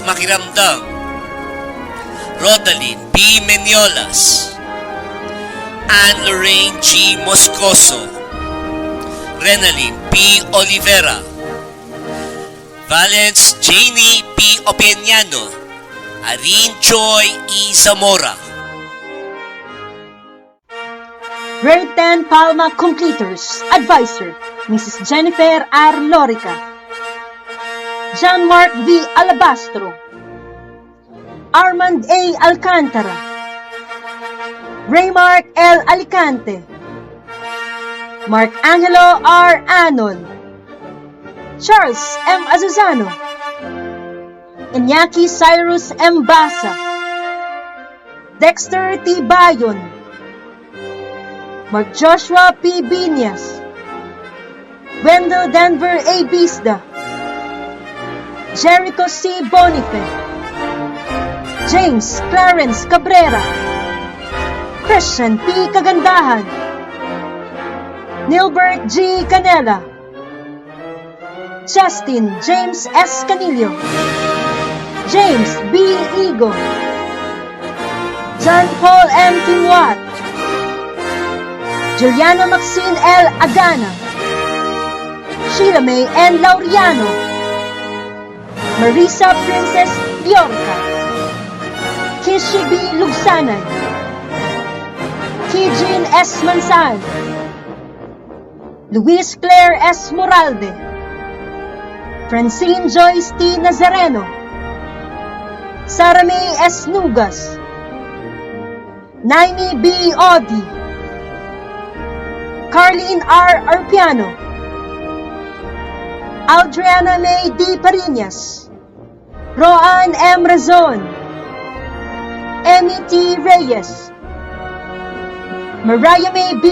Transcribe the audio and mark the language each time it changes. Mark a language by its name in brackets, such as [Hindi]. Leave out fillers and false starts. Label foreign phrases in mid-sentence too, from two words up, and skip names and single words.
[English] Makiramdam, Rodaline B. Meniolas, Anne Lorraine G. Moscoso, Renaline P. Olivera, Valence Janie P. Opeñano, Arin Joy E. Zamora. Grade 10 Palma Completers, Advisor, Mrs. Jennifer R. Lorica, John Mark V. Alabastro, Armand A. Alcantara, Raymark L. Alicante, Mark Angelo R. Anon, Charles M. Azuzano, Iñaki Cyrus M. Basa, Dexter T. Bayon, Mark Joshua P. Binyas, Wendell Denver A. Bisda, Jericho C. Bonife, James Clarence Cabrera, Christian P. Kagandahan, Nilbert G. Canela, Justin James S. Canillo, James B. Igo, John Paul M. Timuat, Juliana Maxine L. Agana, Sheila May N. Laureano, Marisa Princess Liorca, Kishi B. Lugsanay, Kijin S. Mansal, Luis Claire S. Moralde, Francine Joyce T. Nazareno, Sara May S. Nugas, Naimi B. Odi, Carlene R. Arpiano, Adriana May D. Parinas, Roan M. Razon, Emmy T. Reyes, Mariah May B.